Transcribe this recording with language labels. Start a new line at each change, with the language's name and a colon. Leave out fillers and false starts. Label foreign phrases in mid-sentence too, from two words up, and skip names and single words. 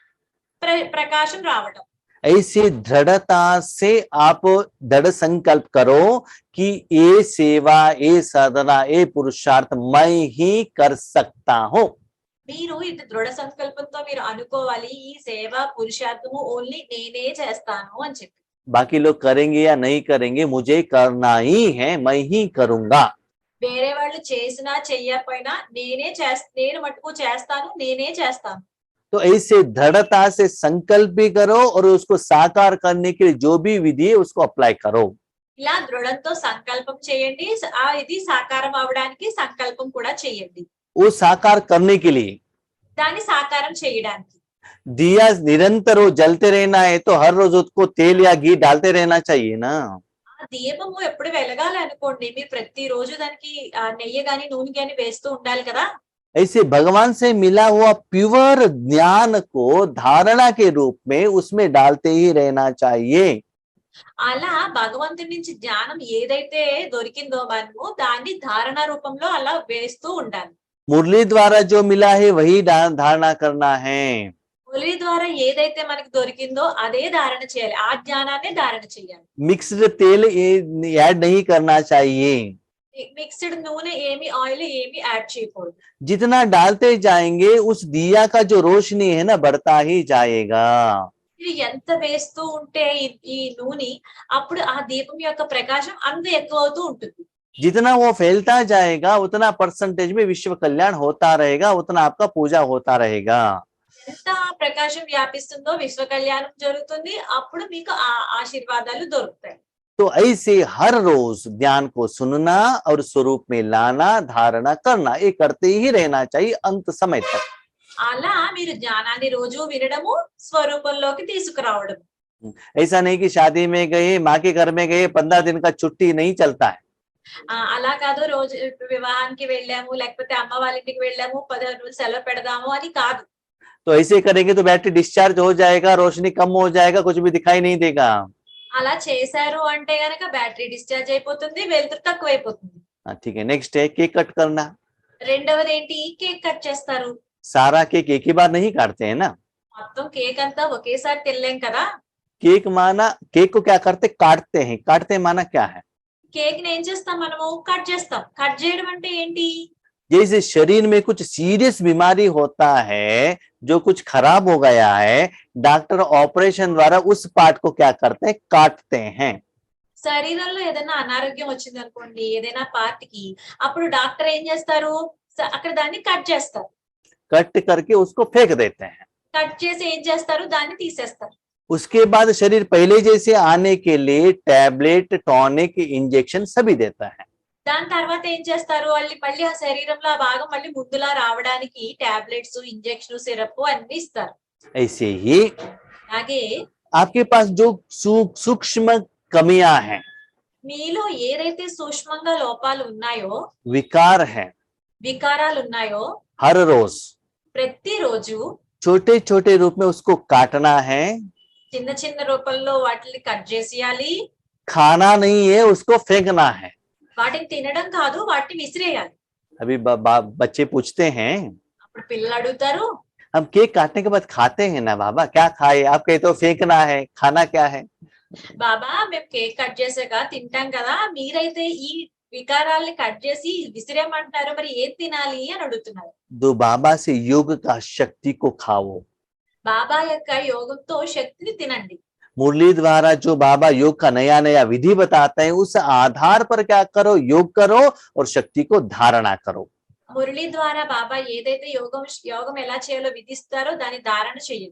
Telugu: ప్రకాశం రావటం.
Hindi: ऐसे दृढ़ता से आप दृढ़ संकल्प करो कि ये सेवा, ये साधना, ये पुरुषार्थ मैं ही कर सकता हूँ।
Telugu: మీరు ఇది దృఢ సంకల్పంతో మీరు అనుకోవాలి, ఈ సేవ పురుషార్థము ఓన్లీ నేనే చేస్తాను అని చెప్పి.
Hindi: बाकी लोग करेंगे या नहीं करेंगे, मुझे करना ही है, मैं ही करूंगा।
Telugu: వేరే వాళ్ళు చేసినా చెయ్యకపోయినా నేను మటుకు చేస్తాను, నేనే చేస్తాను.
Hindi: तो ऐसे दृढ़ता से संकल्प भी करो और उसको साकार करने के लिए जो भी विधि है उसको अप्लाई करो।
Telugu: ఇలా దృఢంతో సంకల్పం చేయండి, ఇది సాకారం అవడానికి సంకల్పం కూడా చేయండి.
Hindi: वो साकार करने के लिए
Telugu: దాన్ని సాకారం చేయడానికి
Hindi: दिया निरंतर वो जलते रहना है, तो हर रोज उसको तेल या घी डालते रहना चाहिए ना।
Telugu: ఆ దీపము ఎప్పుడు వెలగాలి అనుకోండి, మీరు ప్రతి రోజు దానికి నెయ్యి గాని నూనె గాని వేస్తూ ఉండాలి కదా.
Hindi: ऐसे भगवान से मिला हुआ प्योर ज्ञान को धारणा के रूप में उसमें डालते ही रहना चाहिए।
Telugu: అలా భగవంతుడి నుంచి జ్ఞానం ఏదైతే దొరికిందో మనము దాన్ని ధారణ రూపంలో అలా వేస్తూ ఉండాలి.
Hindi: मुरली द्वारा जो मिला है वही धारणा करना है।
Telugu: మురళి ద్వారా ఏదైతే మనకి దొరికిందో అదే ధారణ చేయాలి, ఆ జ్ఞానాన్ని ధారణ చేయాలి.
Hindi: मिक्स्ड तेल ऐड नहीं करना चाहिए।
Telugu: మిక్స్డ్ నూనె ఏమి, ఆయిల్ ఏమి యాడ్ చేయకూడదు.
Hindi: जितना डालते जाएंगे उस दिया का जो रोशनी है ना बढ़ता ही जाएगा।
Telugu: మీరు ఎంత వేస్తూ ఉంటే ఈ నూనె, అప్పుడు ఆ దీపం యొక్క ప్రకాశం అంత ఎక్కువ అవుతూ ఉంటుంది.
Hindi: जितना वो फैलता जाएगा उतना परसेंटेज में विश्व कल्याण होता रहेगा, उतना आपका पूजा होता रहेगा।
Telugu: ఎంత ప్రకాశం వ్యాపిస్తుందో విశ్వ కళ్యాణం జరుగుతుంది. అప్పుడు మీకు ఆ ఆశీర్వాదాలు దొరుకుతాయి.
Hindi: तो ऐसे हर रोज ज्ञान को सुनना और स्वरूप में लाना, धारणा करना, ये करते ही रहना चाहिए अंत समय तक।
Telugu: అలా మీరు జ్ఞానాన్ని రోజు వినడము, స్వరూపంలోకి తీసుకురావడం.
Hindi: ऐसा नहीं कि शादी में गए, माँ के घर में गए, 15 दिन का छुट्टी नहीं चलता है।
Telugu: అలా కాదు రోజు వివాహానికి వెళ్ళాము, లేకపోతే అమ్మ వాళ్ళ ఇంటికి వెళ్ళాము, 15 రోజులు సెలవు పెడదాము అని కాదు.
Hindi: तो ऐसे करेंगे तो
English: battery discharge
Hindi: हो जाएगा, रोशनी कम हो जाएगा, कुछ भी दिखाई नहीं देगा।
Telugu: అలా చేశారు అంటే గనక
English: battery discharge
Telugu: అయిపోతుంది, వెలుతురు తక్కువైపోతుంది.
Hindi: ठीक है, नेक्स्ट है
English: cake cut
Hindi: करना।
Telugu: రెండవది ఏంటి?
English: cake cut
Telugu: చేస్తారు.
Hindi: सारा केक एक ही बार नहीं काटते हैं ना।
Telugu: మొత్తం కేక్ అంతా ఒకేసారి తినలేం కదా.
Hindi: केक माना, केक को क्या करते, काटते हैं। काटते माना क्या है?
Telugu: కేక్ ని ఏం చేస్తాం మనము? కట్ చేస్తాం. కట్ చేయడం అంటే ఏంటి?
Hindi: जैसे शरीर में कुछ सीरियस बीमारी होता है, जो कुछ खराब हो गया है,
English: doctor operation
Hindi: द्वारा उस पार्ट को क्या करते हैं, काटते हैं।
Telugu: శరీరంలో ఏదైనా అనారోగ్యం వచ్చింది అనుకోండి, ఏదైనా పార్ట్ కి, అప్పుడు డాక్టర్ ఏం చేస్తారు? అక్కడ దాన్ని కట్ చేస్తారు.
Hindi: कट करके उसको फेंक देते हैं।
Telugu: కట్ చేసి ఏం చేస్తారు? దాన్ని తీసేస్తారు.
Hindi: उसके बाद शरीर पहले जैसे आने के लिए
English: tablet, tonic, injection
Hindi: सभी देता है।
Telugu: దాని తర్వాత ఏం చేస్తారు? మళ్ళీ ఆ శరీరంలో ఆ భాగం మళ్ళీ ముందులా రావడానికి
English: tablets, injection, syrup
Telugu: అన్ని ఇస్తారు.
Hindi: ऐसे ही
Telugu: అలాగే
Hindi: आपके पास जो सूक्ष्म कमियां हैं,
Telugu: మీలో ఏదైతే సూక్ష్మంగా లోపాలు ఉన్నాయో,
Hindi: विकार है,
Telugu: వికారాలు ఉన్నాయో,
Hindi: हर रोज
Telugu: ప్రతిరోజు
Hindi: छोटे छोटे रूप में उसको काटना है।
Telugu: చిన్న చిన్న రూపంలో వాటిని కట్ చేసేయాలి.
Hindi: खाना नहीं है, उसको फेंकना है।
Telugu: వాటిని తినడం కాదు, వాటిని విసిరేయాలి.
Hindi: अभी बच्चे पूछते हैं,
Telugu: అప్పుడు పిల్లలు అడుగుతారు,
Hindi: हम केक काटने के बाद खाते हैं ना बाबा, क्या खाए? आप कहते हो फेंकना है, खाना क्या है?
Telugu: బాబా మేము
English: cake cut
Telugu: చేసాక తింటాం కదా, మీరైతే ఈ వికారాల్ని కట్ చేసి విసిరేమంటారు, మరి ఏది తినాలి అని అడుగుతున్నారు.
Hindi: दो बाबा से योग का शक्ति को खाओ।
Telugu: బాబా యొక్క యోగంతో శక్తిని తినండి.
Hindi: मुरली द्वारा जो बाबा योग का नया नया विधि बताते हैं, उस आधार पर क्या करो, योग करो और शक्ति को धारणा करो।
Telugu: మురళి ద్వారా బాబా ఏదైతే యోగం ఎలా చేయాలో విధిస్తారో దాన్ని ధారణ చేయండి.